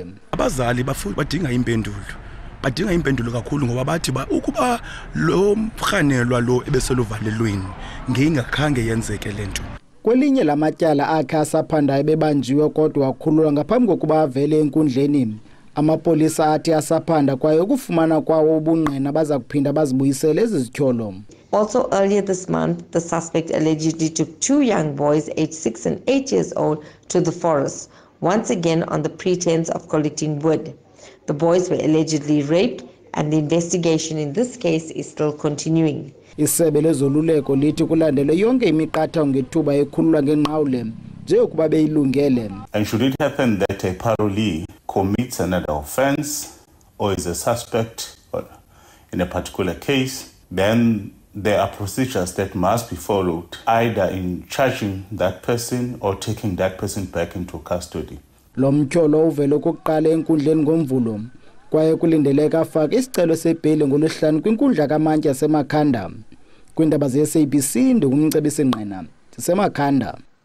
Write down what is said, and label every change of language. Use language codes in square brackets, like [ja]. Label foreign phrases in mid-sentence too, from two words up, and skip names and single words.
[xh] Abazali badinga impendulo kakhulu ngoba bathi ukuba lo mrhanelwa lo ebeseluvalelweni ngengakhange yenzeke lento. Kwelinye lamatyala akhe asaphandayo bebanjiwe kodwa wakhululwa ngaphambi kokuba avele enkundleni. Amapolisa athi asaphanda kwaye ukufumana kwawo ubungqina baza kuphinda bazibuyisele ezi zityholo. [en] Also earlier this month, the suspect allegedly took 2 young boys aged 6 and 8 years old to the forest. once again on the pretense of collecting wood. The boys were allegedly raped, and the investigation in this case is still continuing. [xh] Isebe lezoluleko lithi kulandele yonke imiqathango ngethuba ekhululwa ngenqawule njengokuba beyilungele. [en] And should it happen that a parolee commits another offense or is a suspect in a particular case, then there are procedures that must be followed, either in charging that person or taking that person back into custody. [xh] Lo mtyholo uvele okokuqala enkundleni ngoMvulo kwaye kulindeleka afake isicelo sebheli ngolwesihlanu kwinkundla kamantyi yasemakhanda. Kwiindaba ze-SABC ndingumcebisi Ngqina sisemakhanda.